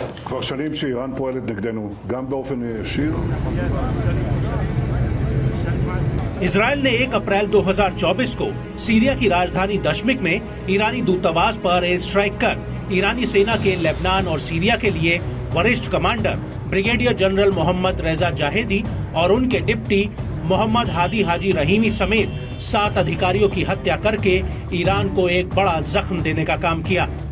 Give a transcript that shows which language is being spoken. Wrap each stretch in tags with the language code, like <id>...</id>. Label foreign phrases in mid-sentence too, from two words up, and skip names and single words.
<he>כבר שנים שאיראן פועלת נגדנו, גם באופן ישיר.</he> <hi>इजराइल ने 1 अप्रैल 2024 को सीरिया की राजधानी दशमिक में ईरानी दूतावास पर</hi> <en>air strike</en> <hi>कर ईरानी सेना के लेबनान और सीरिया के लिए वरिष्ठ कमांडर</hi> <en>brigadier general</en> <hi>मोहम्मद रेजा जाहेदी और उनके डिप्टी मोहम्मद हादी हाजी रहीमी समेत 7 अधिकारियों की हत्या करके ईरान को एक बड़ा जख्म देने का काम किया।</hi>